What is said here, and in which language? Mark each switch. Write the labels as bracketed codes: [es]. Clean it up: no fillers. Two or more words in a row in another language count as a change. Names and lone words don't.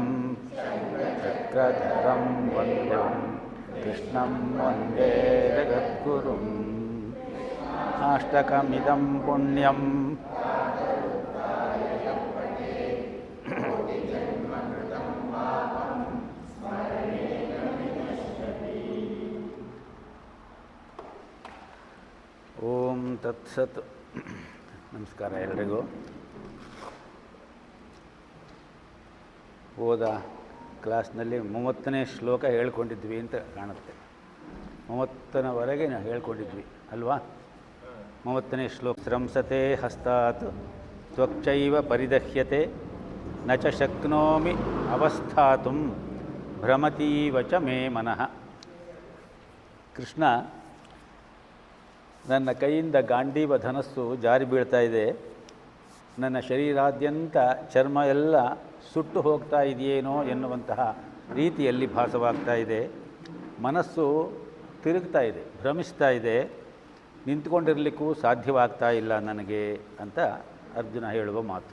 [sa] चक्रधरं वन्दे कृष्णं वन्दे जगद्गुरुम् अष्टकमिदं पुण्यं ಓಂ ತತ್ಸತ್. [kn] ನಮಸ್ಕಾರ ಎಲ್ಲರಿಗೂ. ಹೋದ ಕ್ಲಾಸ್ನಲ್ಲಿ 30ನೇ ಶ್ಲೋಕ ಹೇಳ್ಕೊಂಡಿದ್ವಿ ಅಂತ ಕಾಣುತ್ತೆ. 30ನವರೆಗೆ ನಾವು ಹೇಳ್ಕೊಂಡಿದ್ವಿ ಅಲ್ವಾ? [sa] 30ನೇ ಶ್ಲೋಕ. ಸ್ರಂಸತೆ ಹಸ್ತಾತ್ ತ್ವಕ್ಚೈವ ಪರಿದಹ್ಯತೆ ನ ಚ ಶಕ್ನೋಮಿ ಅವಸ್ಥಾತುಂ ಭ್ರಮತೀವ ಚ ಮೇ ಮನಃ. [kn] ಕೃಷ್ಣ, ನನ್ನ ಕೈಯಿಂದ ಗಾಂಡೀವ ಧನಸ್ಸು ಜಾರಿ ಬೀಳ್ತಾ ಇದೆ, ನನ್ನ ಶರೀರಾದ್ಯಂತ ಚರ್ಮ ಎಲ್ಲ ಸುಟ್ಟು ಹೋಗ್ತಾ ಇದೆಯೇನೋ ಎನ್ನುವಂತಹ ರೀತಿಯಲ್ಲಿ ಭಾಸವಾಗ್ತಾ ಇದೆ. ಮನಸ್ಸು ತಿರುಗ್ತಾ ಇದೆ, ಭ್ರಮಿಸ್ತಾ ಇದೆ, ನಿಂತ್ಕೊಂಡಿರಲಿಕ್ಕೂ ಸಾಧ್ಯವಾಗ್ತಾ ಇಲ್ಲ ನನಗೆ ಅಂತ ಅರ್ಜುನ ಹೇಳುವ ಮಾತು.